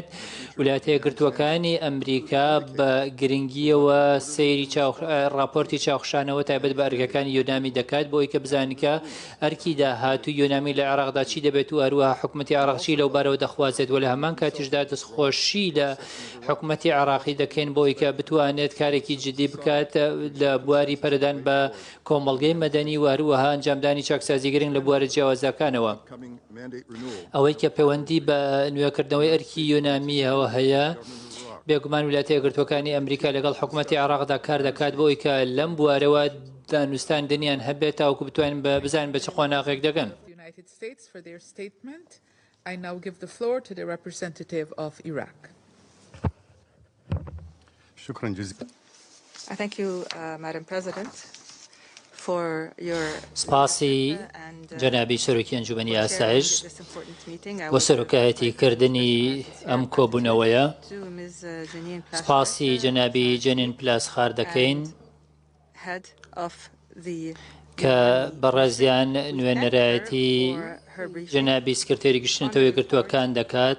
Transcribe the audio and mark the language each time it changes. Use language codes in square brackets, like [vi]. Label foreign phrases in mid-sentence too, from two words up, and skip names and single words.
[ckb] ویلایەتە یەکگرتووەکانی ئەمریکا بە گرنگیەوە سەیری راپۆرتی چاوخشانەوە تایبەت بە ئەرکەکانی یۆنامی دەکات بۆ ئەوەی کە بزانین کە ئەرکی داهاتوو یۆنامی لە عێراقدا چی دەبێت و هەروەها حکوومەتی عێراق چی لەو بارەوە دەخوازێت و لە هەمان کاتیشدا دەستخۆشی لە حکوومەتی عێراقی دەکەین بۆی کە بتوانێت کارێکی جدی بکات لە بواری پەرەدان بە کۆمەڵگەی مەدەنی و هەروەها ئەنجامدانی چاکسازی گرنگ لە بوارە جیاوازەکانەوە. ئەوەی کە پەیوەندی بە نوێکردنەوەی ئەرکی یۆنامیەوە هەیە بێگومان ویلایەتە یەکگرتووەکانی ئەمریکا لەگەڵ حکوومەتی عێراقدا کار دەکات بۆی کە لەم بوارەوە دانوستان دنیان هەبێت تاوەکو بتوانین بزانین بە چ قۆناغێک دەگەن. [en] I now give the floor to the representative of Iraq. I thank you, Madam President, for your [ckb] سپاسی جەنابی سەرۆکی ئەنجومەنی ئاسایش بۆ سەرۆکایەتی کردنی ئەم کۆبوونەوەیە. سپاسی جەنابی جەنین پلاس خار دەکەین کە بەڕێزیان نوێنەرایەتی جەنابی سکرتێری گشتنەوە یەکگرتووەکان دەکات.